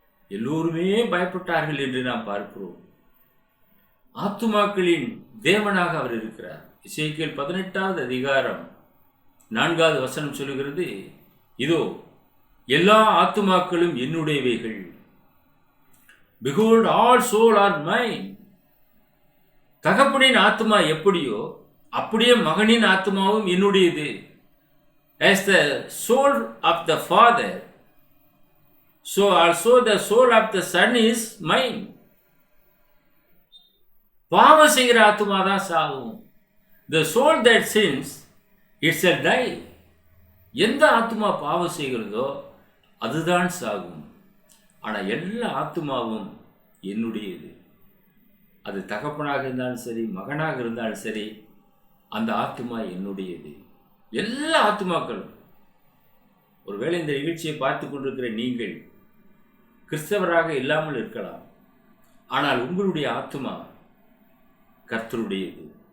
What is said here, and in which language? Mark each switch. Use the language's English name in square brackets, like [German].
[Tamil] எல்லோருமே பயப்பட்டார்கள் என்று நாம் பார்க்கிறோம். ஆத்துமாக்களின் தேவனாக அவர் இருக்கிறார். எசேக்கியேல் 18வது அதிகாரம் 4வது வசனம் சொல்லுகிறது, இதோ எல்லா ஆத்துமாக்களும் என்னுடையவைகள். [English] Behold, all soul are mine. [Tamil] தகப்பனின் ஆத்துமா எப்படியோ அப்படியே மகனின் ஆத்துமாவும் என்னுடையது. [English] As the soul of the father, so also the soul of the son is mine. [Tamil] பாவம் செய்கிற ஆத்துமா தான் சாகும். [English] The soul that sins, it shall die. [Tamil] எந்த ஆத்துமா பாவம் செய்கிறதோ அதுதான் சாகும். ஆனால் எல்லா ஆத்துமாவும் என்னுடையது. அது தகப்பனாக இருந்தாலும் சரி, மகனாக இருந்தாலும் சரி, அந்த ஆத்துமா என்னுடையது. எல்லா ஆத்துமாக்களும். ஒருவேளை இந்த நிகழ்ச்சியை பார்த்து கொண்டிருக்கிற நீங்கள் கிறிஸ்தவராக இல்லாமல் இருக்கலாம், ஆனால் உங்களுடைய ஆத்துமா கர்த்தருடையது.